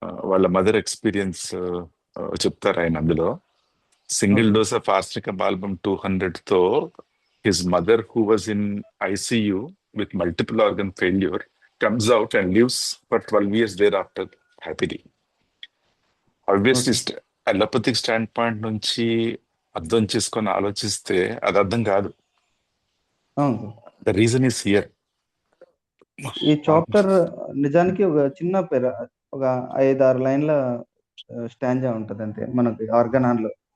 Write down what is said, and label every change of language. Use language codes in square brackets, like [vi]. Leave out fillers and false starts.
[te] వాళ్ళ mother experience చెప్తారు ఆయన. అందులో [en] Single dose of arsenicum album 200 తో his mother who was in ICU with multiple organ failure comes out and lives for 12 years thereafter happily. [te] Obviously, allopathic stand point నుంచి అర్థం చేసుకొని ఆలోచిస్తే అది అర్థం కాదు. [en] The reason is here. [te] ఈ చాప్టర్ నిజానికి ఒక చిన్న ఒక 5-6 లైన్ల స్టాంజా ఉంటది అంతే మనకి ఆర్గనాన్ లో.